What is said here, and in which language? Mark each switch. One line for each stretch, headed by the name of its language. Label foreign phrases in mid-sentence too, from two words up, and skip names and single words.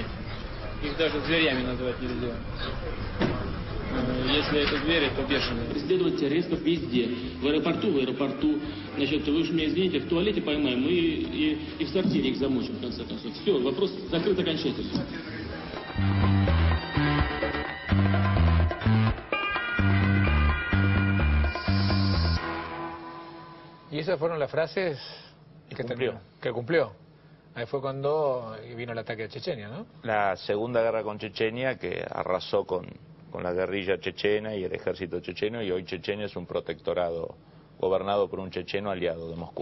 Russian: Их даже зверями назвать нельзя. Если это звери, то бешеные. Преследовать террористов везде. В аэропорту. Значит, вы уж меня извините, в туалете поймаем и в сортире их замочим, в конце концов. Все, вопрос закрыт окончательно.
Spanish: Y esas fueron las frases que cumplió. Ahí fue cuando vino el ataque a Chechenia, ¿no? La segunda guerra con Chechenia, que arrasó con la guerrilla chechena y el ejército checheno, y hoy Chechenia es un protectorado gobernado por un checheno aliado de Moscú.